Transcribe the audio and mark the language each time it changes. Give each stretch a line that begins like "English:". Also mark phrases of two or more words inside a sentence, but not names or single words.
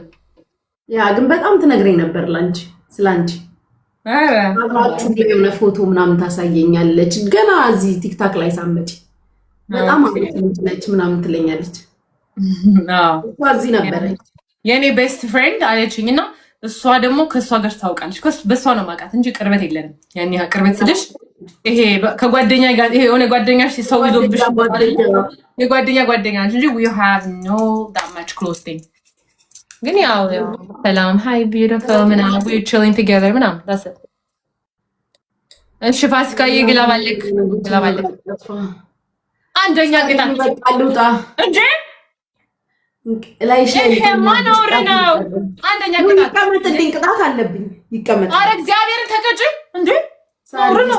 Amharic: ያ ግን በጣም ትነግረኝ ነበር ላንቺ ስላንቺ። አብራችሁ ላይ የሆነ ፎቶ ምናምን ታሳየኛለች። ገና እዚህ ቲክታክ ላይ ሳመጪ በጣም አሪፍ ነች ምናምን ትለኛለች። እዚህ ነበረች የኔ
English: best friend
Amharic: አለችኝ። እና እሷ ደግሞ ከእሷ ጋር ታውቃለች። በእሷ ነው የማውቃት እንጂ ቅርበት የለንም። ያን ያህል ቅርበት ስልሽ ይሄ ከጓደኛ ጋር ይሄ የሆነ ጓደኛሽ ሰው ይዞብሽ የጓደኛ ነች እንጂ
English: we have no that much close thing።
Amharic: ግን ያው ሰላም
English: hi beautiful
Amharic: ምናምን
English: we're chilling together
Amharic: ምናምን
English: that's it።
Amharic: እሺ ፋሲካዬ ግላባልክ አንደኛ ቅጣት በቃሉጣ እንዴ ላይሽ ላይ ማኖር ነው። አንደኛ ቅጣት ይቀመጥልኝ፣ ቅጣት አለብኝ። ይቀመጥ። አረ እግዚአብሔርን ተቀጭ እንዴ ኖር ነው